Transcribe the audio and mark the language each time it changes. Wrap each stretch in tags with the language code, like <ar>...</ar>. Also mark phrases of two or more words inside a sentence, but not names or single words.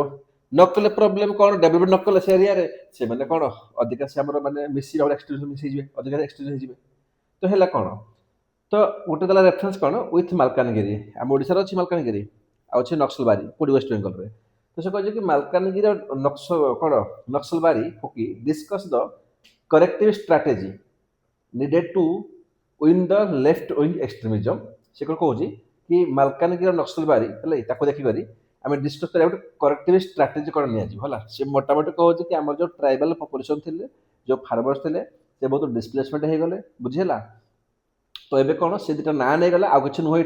<or>ନ କଲେ ପ୍ରୋବ୍ଲେମ କ'ଣ ଡେଭଲପମେଣ୍ଟ ନ କଲେ ସେ ଏରିଆରେ ସେମାନେ କ'ଣ ଅଧିକା ସେ ଆମର ମାନେ ମିଶି ମିଶିଯିବେ, ଅଧିକା ଏକ୍ସଟ୍ରିମିଜମ୍ ହେଇଯିବେ। ତ ହେଲା କ'ଣ ତ ଗୋଟେ ଦେଲା ରେଫରେନ୍ସ କ'ଣ ୱିଥ୍ ମାଲକାନଗିରି, ଆମ ଓଡ଼ିଶାରେ ଅଛି ମାଲକାନଗିରି ଆଉ ଅଛି ନକ୍ସଲବାରି କୋଉଠି ୱେଷ୍ଟ ବେଙ୍ଗଲରେ। ତ ସେ କହିଛି କି ମାଲକାନଗିରିର କ'ଣ ନକ୍ସଲବାରି ଫୁକି</or> <en>discuss the corrective strategy needed to win the left wing extremism।</en> <or>ସେ କ'ଣ କହୁଛି କି ମାଲକାନଗିରି ନକ୍ସଲବାରି ହେଲେ ତାକୁ ଦେଖିକରି ଆମେ ଡିସ୍କସ୍ କରିବା ଗୋଟେ</or> <en>corrective strategy</en> <or>କ'ଣ ନିଆଯିବ ହେଲା। ସେ ମୋଟାମୋଟି କହୁଛି କି ଆମର ଯେଉଁ</or> <en>tribal population</en> <or>ଥିଲେ, ଯେଉଁ ଫାର୍ମର୍ସ ଥିଲେ, ସେ ବହୁତ ଡିସପ୍ଲେସମେଣ୍ଟ ହେଇଗଲେ। ବୁଝିହେଲା, ତ ଏବେ କ'ଣ ସେ ଦୁଇଟା ନାଁ ନେଇଗଲା, ଆଉ କିଛି ନୁହେଁ।</or>